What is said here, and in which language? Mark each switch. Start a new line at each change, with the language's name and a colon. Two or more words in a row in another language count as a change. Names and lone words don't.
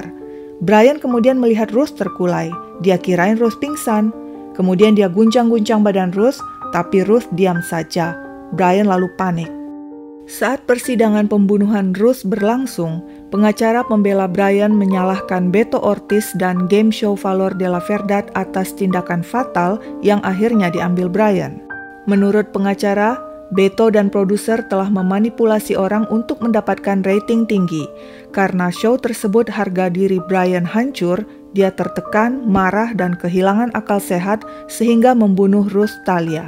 Indonesian: Brian kemudian melihat Ruth terkulai. Dia kirain Ruth pingsan. Kemudian dia guncang-guncang badan Ruth, tapi Ruth diam saja. Brian lalu panik. Saat persidangan pembunuhan Ruth berlangsung, pengacara pembela Brian menyalahkan Beto Ortiz dan
English: game show
Indonesian: Valor de la Verdad atas tindakan fatal yang akhirnya diambil Brian. Menurut pengacara, Beto dan produser telah memanipulasi orang untuk mendapatkan rating tinggi. Karena show tersebut harga diri Brian hancur, dia tertekan, marah, dan kehilangan akal sehat sehingga membunuh Ruth Thalia.